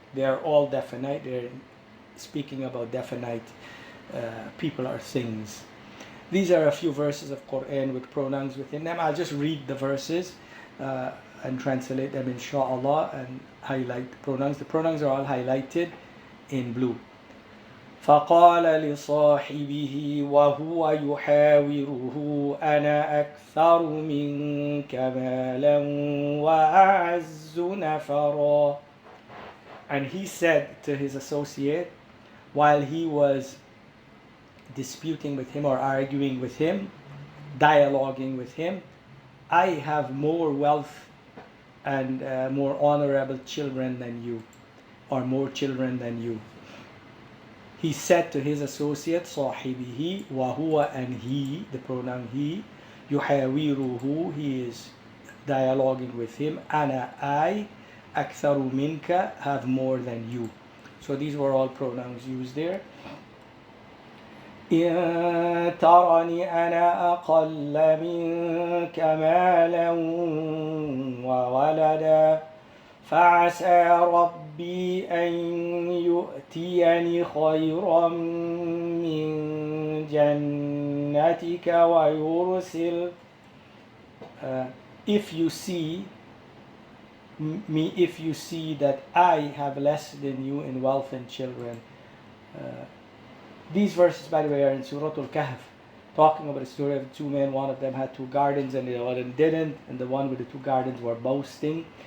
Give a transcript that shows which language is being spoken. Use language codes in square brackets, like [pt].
[en] They are all definite. They're speaking about definite people or things. These are a few verses of Quran with pronouns within them. I'll just read the verses and translate them inshallah and highlight the pronouns. The pronouns are all highlighted in blue. [ar] فقال لصاحبه وهو يحاوره أنا أكثر منك مالا وأعز نفرا. [en] And he said to his associate while he was disputing with him or arguing with him, dialoguing with him, I have more wealth and more honorable children than you, or more children than you. He said to his associate, صاحبه, وهو, and he, the pronoun he, يحاوره, he is dialoguing with him, أنا, I, [ar] أكثر منك, [en] have more than you. So these were all pronouns used there. [ar] إن ترني أنا أقل منك مالا وولدا فعسى ربي أن يؤتيني خيرا من جنتك ويرسل. [en] If you see me if you see that I have less than you in wealth and children. Uh, these verses, by the way, are in Surah Al-Kahf, talking about the story of two men. One of them had two gardens and the other one didn't, and the one with the two gardens were boasting.